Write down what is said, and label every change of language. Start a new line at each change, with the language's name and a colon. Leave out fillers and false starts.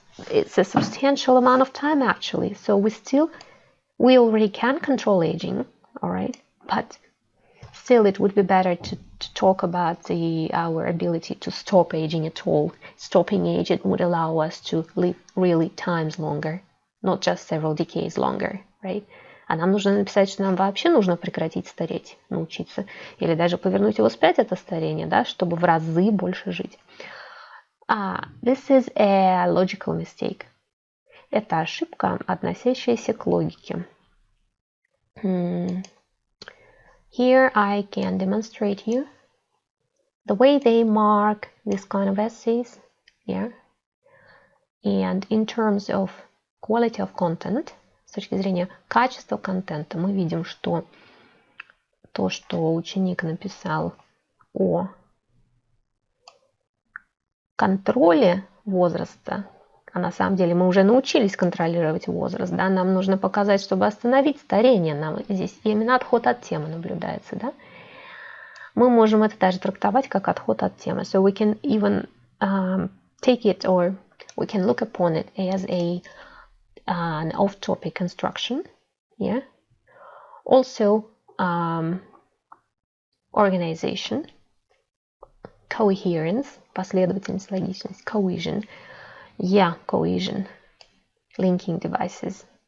English: It's a substantial amount of time actually. So we already can control aging, all right? But still, it would be better to talk about our ability to stop aging at all. Stopping aging would allow us to live really times longer, not just several decades longer, right?
Russian: А нам нужно написать, что нам вообще нужно прекратить стареть, научиться. Или даже повернуть его вспять, это старение, да, чтобы в разы больше жить.
English: This is a logical mistake.
Russian: Это ошибка, относящаяся к логике.
English: Here I can demonstrate you the way they mark this kind of essays, yeah. And in terms of quality of content,
Russian: с точки зрения качества контента, мы видим, что то, что ученик написал о контроле возраста, а на самом деле мы уже научились контролировать возраст, да, нам нужно показать, чтобы остановить старение, нам здесь именно отход от темы наблюдается, да. Мы можем это даже трактовать как отход от темы.
English: So we can even take it, or we can look upon it as an off-topic construction, yeah. Also, organization, coherence, последовательность, логичность, cohesion, yeah, cohesion, linking devices.